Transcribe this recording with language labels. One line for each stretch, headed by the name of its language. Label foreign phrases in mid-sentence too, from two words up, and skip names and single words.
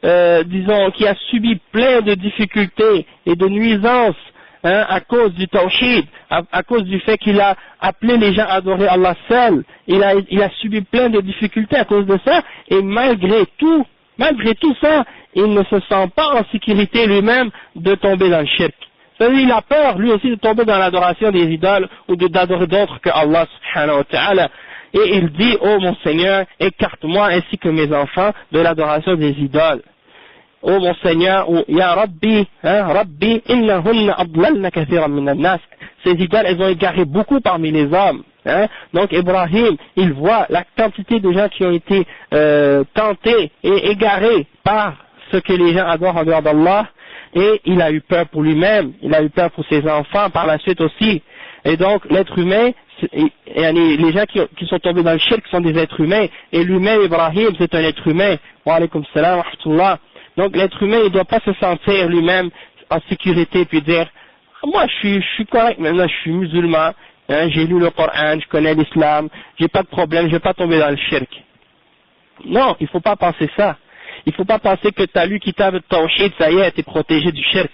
French: qui a subi plein de difficultés et de nuisances à cause du tawhid, à cause du fait qu'il a appelé les gens à adorer Allah seul, il a subi plein de difficultés à cause de ça, et malgré tout ça, il ne se sent pas en sécurité lui-même de tomber dans le shirk. C'est-à-dire il a peur lui aussi de tomber dans l'adoration des idoles ou d'adorer d'autres que Allah
Arabic: سبحانه وتعالى.
French: Et il dit, oh mon Seigneur, écarte-moi ainsi que mes enfants de l'adoration des idoles. Oh mon Seigneur, ou
Arabic: يا ربي، ربي، إنهن أضللن كثيرا من الناس.
French: Ces idoles, elles ont égaré beaucoup parmi les hommes. Donc Ibrahim, il voit la quantité de gens qui ont été tentés et égarés par ce que les gens adorent en dehors d'Allah, et il a eu peur pour lui-même, il a eu peur pour ses enfants par la suite aussi. Et donc l'être humain, les gens qui sont tombés dans le shirk sont des êtres humains, et lui-même Ibrahim c'est un être humain.
Arabic: وعليكم السلام ورحمة الله.
French: Donc l'être humain, il ne doit pas se sentir lui-même en sécurité puis dire moi je suis correct maintenant, je suis musulman, j'ai lu le Coran, je connais l'islam, j'ai pas de problème, je vais pas tomber dans le shirk. Non, il faut pas penser ça. Il faut pas penser que tu as lu Kitab al-Tawhid, ça y est, tu es protégé du shirk.